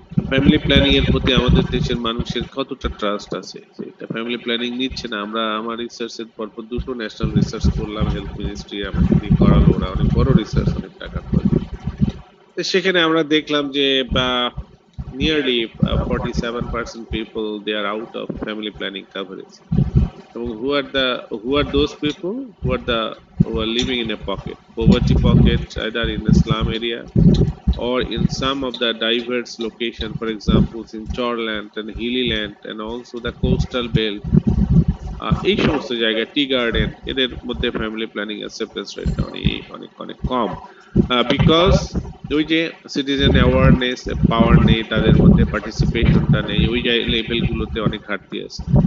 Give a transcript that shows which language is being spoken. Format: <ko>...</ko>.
<bn>Family planning এর প্রতি আমাদের দেশের মানুষের কতটা ট্রাস্ট আছে, যে এটা ফ্যামিলি প্ল্যানিং নিচ্ছে না। আমার রিসার্চ এর পরপর দুটো ন্যাশনাল রিসার্চ করলাম, হেলথ মিনিস্ট্রি আমাকে দিয়ে করালো, ওরা অনেক বড় রিসার্চ, অনেক টাকার প্রজেক্ট। তো সেখানে আমরা দেখলাম যে বা</bn> <en>Nearly 47% people they are out of family planning coverage. এবং who are those people who are living in a pocket, poverty pocket, either in a slum area or in some of the diverse location, for example, in Chorland and Hilly Land and also the coastal belt,</en> <bn>এই সমস্ত জায়গায় tea garden এদের মধ্যে family planning acceptance রেটটা অনেক অনেক অনেক কম, because ওই যে সিটিজেন অ্যাওয়ারনেস পাওয়ার নেই তাদের মধ্যে, পার্টিসিপেশনটা নেই, ওই লেভেলগুলোতে অনেক ঘাটতি আছে।</bn>